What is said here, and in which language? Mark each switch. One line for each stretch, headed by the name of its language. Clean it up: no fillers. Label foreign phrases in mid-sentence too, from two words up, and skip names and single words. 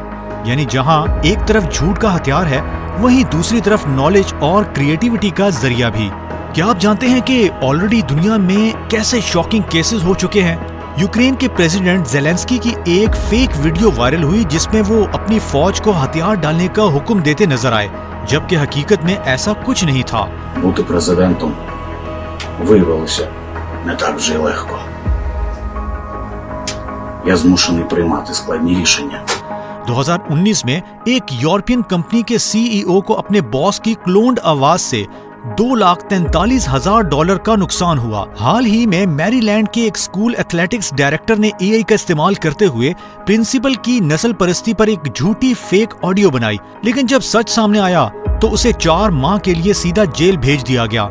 Hindi: यानी जहां एक तरफ झूठ का हथियार है, वहीं दूसरी तरफ नॉलेज और क्रिएटिविटी का जरिया भी। क्या आप जानते हैं कि ऑलरेडी दुनिया में कैसे
English: shocking cases
Hindi: हो चुके हैं? यूक्रेन के प्रेसिडेंट ज़ेलेंस्की की एक
English: fake video viral
Hindi: हुई जिसमें वो अपनी फौज को हथियार डालने का हुक्म देते नजर आए, जबकि हकीकत में ऐसा कुछ नहीं था।
Ukrainian: Бути президентом виявилося не так вже й легко. Я змушений приймати складні рішення.
Hindi: 2019 में एक
English: European company
Hindi: के सीईओ को अपने बॉस की क्लोन्ड आवाज से $2,43,000 का नुकसान हुआ। हाल ही में मैरीलैंड के एक
English: school athletics director
Hindi: ने एआई का इस्तेमाल करते हुए प्रिंसिपल की नस्ल परस्ती पर एक झूठी
English: fake audio
Hindi: बनाई, लेकिन जब सच सामने आया तो उसे 4 माह के लिए सीधा जेल भेज दिया गया।